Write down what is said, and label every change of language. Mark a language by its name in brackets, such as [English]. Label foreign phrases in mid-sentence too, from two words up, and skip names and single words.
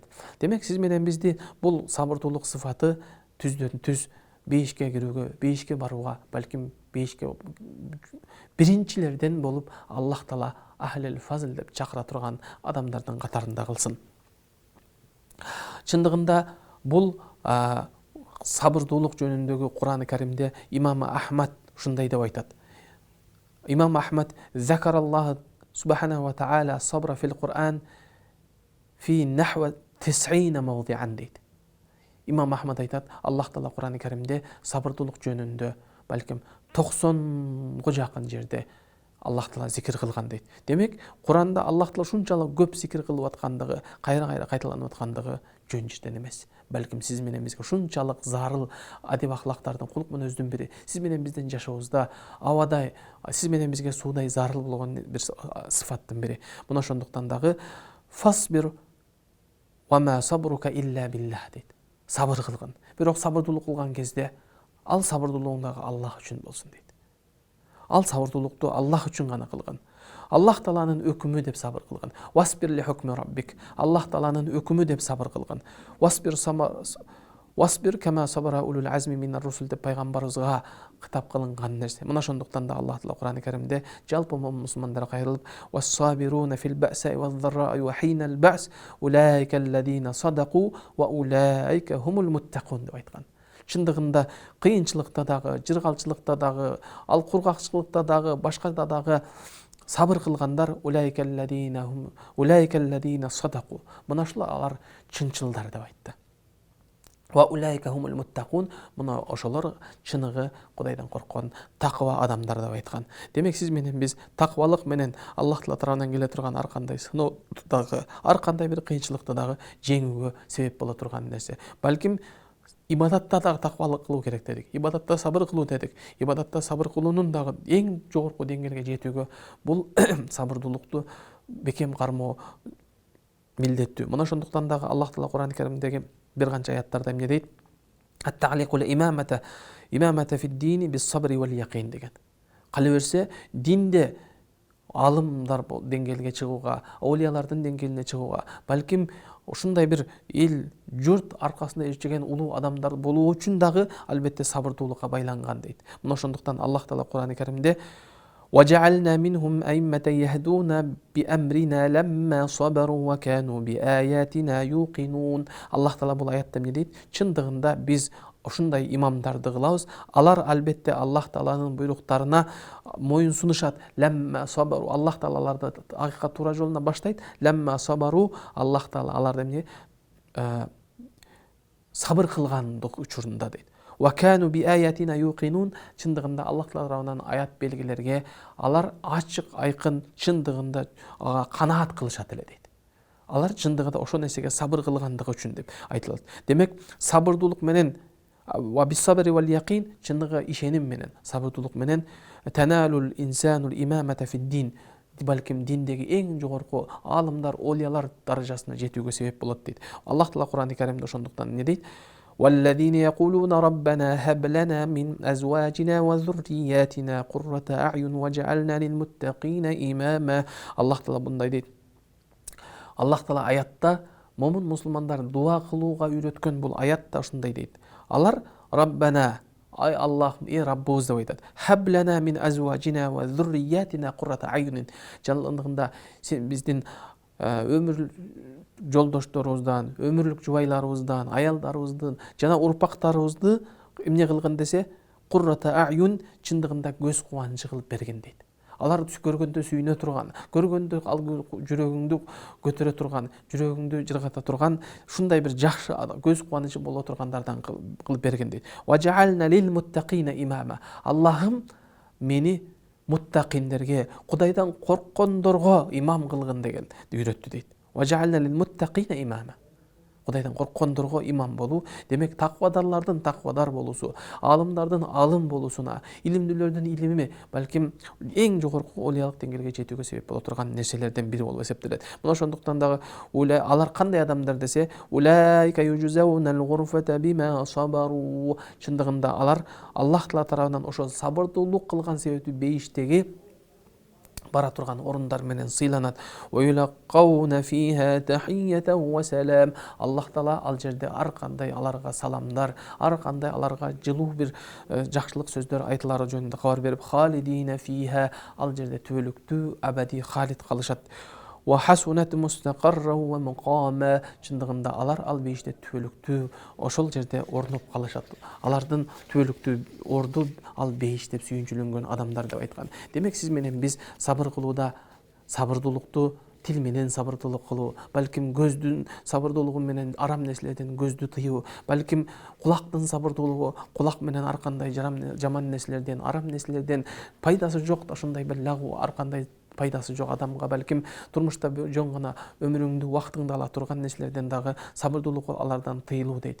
[Kyrgyz] Демек сиз менен бизди бул сабырдуулук сыфаты түздөн түз бейишке кирүүгө, бейишке барууга, балким бейишке биринчилерден болуп Аллах Таала ахлел фазл деп чакыра турган адамдардын катарында кылсын. Чындыгында бул сабырдуулук жөнүндөгү Кур'ан-ы Каримде имам Ахмад ушундай деп айтат. [Arabic] Имам Ахмад ذكر الله سبحانه وتعالى الصبر في القرآن في نحو 90 موضعا дейт. [Kyrgyz] Имам Ахмад айтат, Аллах Таала Кур'ан-ы Каримде сабырдуулук жөнүндө балким 90 жакын жерде Аллах Таала зикир кылган дейт. Демек, Кур'анда Аллах Таала ушунчалык көп зикир кылып аткандыгы, кайра-кайра кайталанып аткандыгы жөн жерден эмес. Балким сиз менен бизге ушунчалык зарыл адеп ахлактардын, кулк мүнөздүн бири, сиз менен биздин жашообузда абадай, сиз менен бизге суудай зарыл болгон бир сыфаттын бири. Мына ошондуктан дагы [Arabic] فاصبر وما صبرك إلا بالله дейт. [Kyrgyz] Сабыр кылгын. Бирок сабырдуулук кылган кезде ал сабырдуулугуң дагы Аллах үчүн болсун дейт. Ал сабырдуулукту Аллах үчүн гана кылгын. Аллах Тааланын өкүмү деп сабыр кылгын. [Arabic] واصبر لحكم ربك. [Kyrgyz] Аллах Тааланын өкүмү деп сабыр кылгын. [Arabic] فاصبر كما صبر أولو العزم من الرسل [Kyrgyz] деп пайгамбарыбызга кытап кылынган нерсе. Мына ошондуктан да Аллах Таала Кур'ан-ы Каримде жалпы мусулмандарга кайрылып, [Arabic] والصابرين في البأساء والضراء وحين البأس أولئك الذين صدقوا وأولئك هم المتقون деп айткан. [Kyrgyz] Чындыгында кыйынчылыкта дагы, жыргалчылыкта дагы, ал кургакчылыкта дагы, башкада дагы сабыр кылгандар [Arabic] أولئك الذين صدقوا. [Kyrgyz] Мына ушул алар чынчылдар деп айтты. [Arabic] وأولئك هم المتقون, [Kyrgyz] мына ошолор чыныгы Кудайдан корккон таква адамдар деп айткан. Демек сиз менен биз таквалык менен Аллах Таала тарабынан келе турган ар кандай сыноодо дагы, ар кандай бир кыйынчылыкта дагы жеңүүгө себеп боло турган нерсе. Балким ибадатта дагы таквалык кылуу керек дедик. Ибадатта сабыр кылуу дедик. Ибадатта сабыр кылуунун дагы эң жогорку деңгээлге жетүүгө бул сабырдуулукту бекем кармоо милдеттүү. Мына ошондуктан дагы Аллах Таала Кур'ан-ы Каримдеги бир канча аяттарда эмне дейт? [Arabic] التعليق الإمامة في الدين بالصبر واليقين деген. [Kyrgyz] Кала берсе, динде алымдар деңгээлге чыгууга, аулиялардын деңгээлине чыгууга, балким ушундай бир эл журт аркасында ичеген улуу адамдар болуу үчүн дагы албетте сабырдуулукка байланган дейт. Мына ошондуктан Аллах Таала Кур'ан-ы Каримде [Arabic] وَجَعَلْنَا مِنْهُمْ أَئِمَّةً يَهْدُونَ بِأَمْرِنَا لَمَّا صَبَرُوا وَكَانُوا بِآيَاتِنَا يُوقِنُونَ. [Kyrgyz] Аллах Таала бул аятта эмне дейт? Чындыгында биз ушундай имамдарды кылабыз. Алар албетте Аллах Тааланын буйруктарына моюн сунушат. [Arabic] لما صبروا. [Kyrgyz] Аллах Таала аларды акыйкат туура жолуна баштайт. [Arabic] لما صبروا. [Kyrgyz] Аллах Таала аларды эмне? Сабыр кылгандык учурунда дейт. [Arabic] وَكَانُوا بِآيَاتِنَا يُوقِنُونَ. [Kyrgyz] Чындыгында Аллах Таала тарабынан аят белгилерге алар ачык айкын чындыгында канаат кылышат эле дейт. Алар чындыгында ошол нерсеге сабыр кылгандыгы үчүн деп айтылат. Демек, сабырдуулук менен [Arabic] وبالصبر واليقين [Kyrgyz] чындыгы ишеним менен, сабырдуулук менен [Arabic] تنال الإنسان الإمامة في الدين, [Kyrgyz] балким диндеги эң жогорку аалымдар, олиялар даражасына жетүүгө себеп болот дейт. Аллах Таала Кур'ан-ы Каримде ошондуктан эмне дейт? [Arabic] والذين يقولون ربنا هب لنا من أزواجنا وذرياتنا قرة أعين وجعلنا للمتقين إماما. [Kyrgyz] Аллах Таала мындай дейт. Аллах Таала аятта момун мусулмандар дуа кылууга үйрөткөн бул аятта ушундай дейт. Алар Раббана, ай Аллах, Раббыбыз деп айтат. [Arabic] هب لنا من أزواجنا وذرياتنا قرة أعين. [Kyrgyz] Жалындыгында сен биздин өмүр жолдошторубуздан, өмүрлүк жубайларыбыздан, аялдарыбыздан жана урпактарыбызды эмне кылган десе, [Arabic] قرة أعين, [Kyrgyz] чындыгында көз кубанычы кылып берген дейт. Алар көргөндө сүйүнө турган, көргөндө жүрөгүңдү көтөрө турган, жүрөгүңдү жыргата турган, ушундай бир жакшы көз кубанычы боло тургандардан кылып берген дейт. [Arabic] واجعلنا للمتقين إماما. [Kyrgyz] Аллахым мени муттакиндерге, Кудайдан корккондорго имам кылгын деген үйрөттү дейт. [Arabic] واجعلنا للمتقين إماما. [Kyrgyz] Кудайдан корккондорго имам болуу, демек таквадарлардын таквадар болуусу, алымдардын алым болуусуна, илимдүүлөрдүн илими, балким эң жогорку олиялык деңгээлге жетүүгө себеп боло турган нерселерден бири болуп эсептелет. Мына ошондуктан дагы алар кандай адамдар десе, [Arabic] أولئك يجزون الغرفة بما صبروا. [Kyrgyz] Чындыгында алар Аллах Таала тарабынан ошо сабырдуулук кылган себептүү бейиштеги бара турган орундар менен сыйланат. [Arabic] ويلقون فيها تحية وسلاما. [Kyrgyz] Аллах Таала ал жерде ар кандай аларга саламдар, ар кандай аларга жылуу бир жакшылык сөздөр айтылары жөнүндө кабар берип, [Arabic] خالدين فيها, [Kyrgyz] ал жерде түбөлүктүү [Arabic] أبدي خالد [Kyrgyz] калышат. [Arabic] وحسنت مستقرا ومقاما. [Kyrgyz] Чындыгында алар ал бейиште түбөлүктүү ошол жерде орнуп калышат. Алардын түбөлүктүү орду ал бейиш деп сүйүнчүлөнгөн адамдар деп айткан. Демек сиз менен биз сабыр кылууда сабырдуулукту тил менен сабырдуулук кылуу, балким көздүн сабырдуулугу менен арам нерселерден көздү тыюу, балким кулактын сабырдуулугу кулак менен ар кандай жаман нерселерден, арам нерселерден пайдасы жок ошондой бир лагу ар кандай пайдасы жок адамга, балким турмушта жөн гана өмүрүңдү убактыңды ала турган нерселерден дагы сабырдуулук алардан тыйылуу дейт.